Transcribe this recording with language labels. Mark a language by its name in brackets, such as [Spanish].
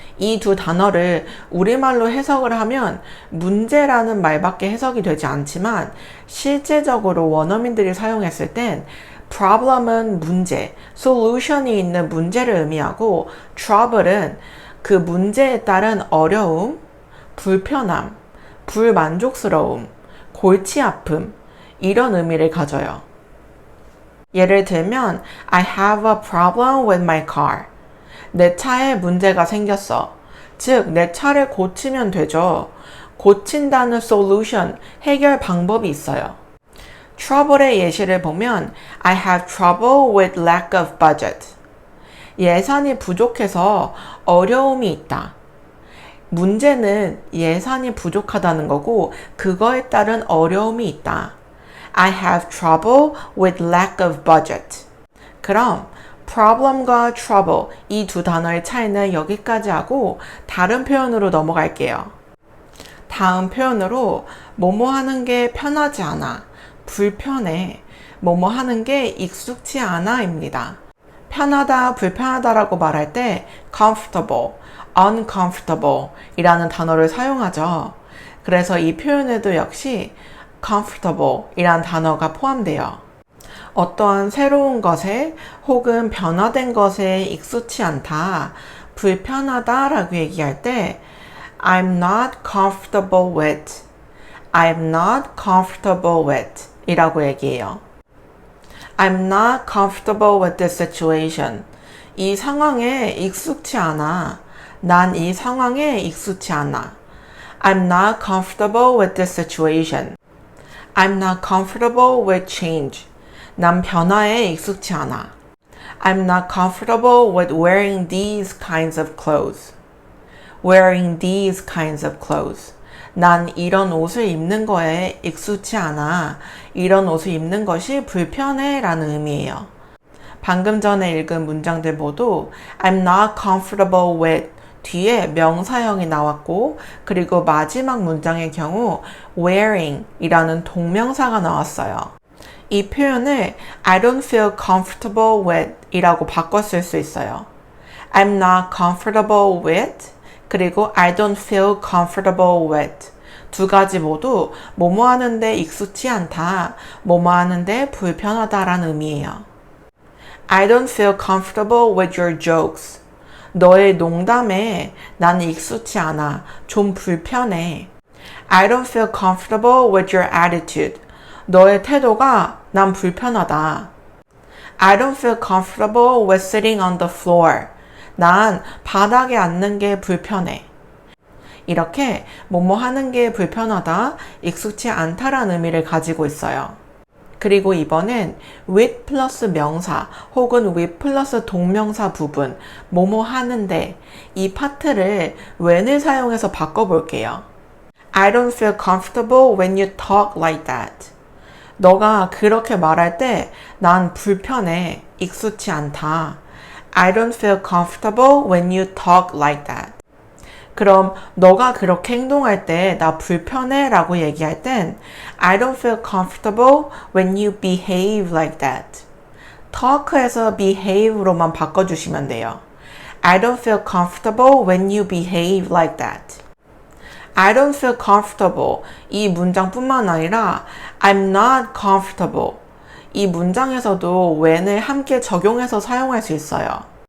[Korean] 이 두 단어를 우리말로 해석을 하면 문제라는 말밖에 해석이 되지 않지만 실제적으로 원어민들이 사용했을 땐 problem은 문제, solution이 있는 문제를 의미하고 trouble은 그 문제에 따른 어려움, 불편함, 불만족스러움, 골치 아픔 이런 의미를 가져요. 예를 들면 [English] I have a problem with my car. [Korean] 내 차에 문제가 생겼어. 즉, 내 차를 고치면 되죠. 고친다는 solution, 해결 방법이 있어요. [English] trouble의 [Korean] 예시를 보면 [English] I have trouble with lack of budget. [Korean] 예산이 부족해서 어려움이 있다. 문제는 예산이 부족하다는 거고 그거에 따른 어려움이 있다. [English] I have trouble with lack of budget. [Korean] 그럼 problem과 trouble 이 두 단어의 차이는 여기까지 하고 다른 표현으로 넘어갈게요. 다음 표현으로 뭐뭐 하는 게 편하지 않아, 불편해, 뭐뭐 하는 게 익숙지 않아입니다. 편하다, 불편하다라고 말할 때 comfortable, uncomfortable 이라는 단어를 사용하죠. 그래서 이 표현에도 역시 comfortable 이라는 단어가 포함돼요. 어떠한 새로운 것에 혹은 변화된 것에 익숙치 않다, 불편하다 라고 얘기할 때 [English] I'm not comfortable with, [Korean] I'm not comfortable with 이라고 얘기해요. [English] I'm not comfortable with this situation. [Korean] 이 상황에 익숙치 않아. 난 이 상황에 익숙치 않아. [English] I'm not comfortable with this situation. I'm not comfortable with change. [Korean] 난 변화에 익숙치 않아. [English] I'm not comfortable with wearing these kinds of clothes. Wearing these kinds of clothes. [Korean] 난 이런 옷을 입는 거에 익숙치 않아. 이런 옷을 입는 것이 불편해 라는 의미예요. 방금 전에 읽은 문장들 모두 [English] I'm not comfortable with [Korean] 뒤에 명사형이 나왔고 그리고 마지막 문장의 경우 wearing 이라는 동명사가 나왔어요. 이 표현을 [English] I don't feel comfortable with [Korean] 이라고 바꿔 쓸 수 있어요. [English] I'm not comfortable with [Korean] 그리고 [English] I don't feel comfortable with [Korean] 두 가지 모두 뭐뭐 하는데 익숙치 않다, 뭐뭐 하는데 불편하다 라는 의미예요. [English] I don't feel comfortable with your jokes. [Korean] 너의 농담에 나는 익숙치 않아, 좀 불편해. [English] I don't feel comfortable with your attitude. [Korean] 너의 태도가 난 불편하다. [English] I don't feel comfortable with sitting on the floor. [Korean] 난 바닥에 앉는 게 불편해. 이렇게 뭐뭐 하는 게 불편하다, 익숙치 않다라는 의미를 가지고 있어요. 그리고 이번엔 with 플러스 명사 혹은 with 플러스 동명사 부분, 뭐뭐 하는데 이 파트를 when을 사용해서 바꿔볼게요. [English] I don't feel comfortable when you talk like that. [Korean] 너가 그렇게 말할 때 난 불편해, 익숙치 않다. [English] I don't feel comfortable when you talk like that. [Korean] 그럼 너가 그렇게 행동할 때 나 불편해 라고 얘기할 땐 [English] I don't feel comfortable when you behave like that. [Korean] talk에서 behave로만 바꿔주시면 돼요. [English] I don't feel comfortable when you behave like that. I don't feel comfortable [Korean] 이 문장뿐만 아니라 [English] I'm not comfortable [Korean] 이 문장에서도 when을 함께 적용해서 사용할 수 있어요.